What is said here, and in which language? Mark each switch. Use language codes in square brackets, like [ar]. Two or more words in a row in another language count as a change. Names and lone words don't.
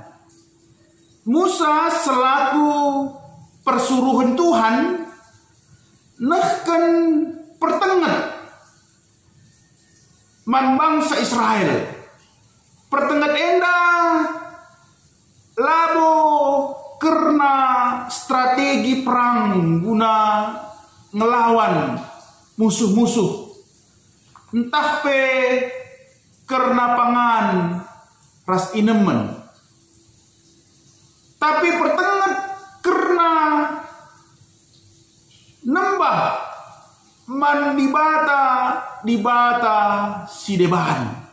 [btx] Musa selaku persuruhan Tuhan nehkan pertengat man bangsa Israel pertengat enda labo karena strategi perang guna ngelawan musuh-musuh entah pe karena pangan ras inemen tapi pertengat karena nembah man dibata si debahan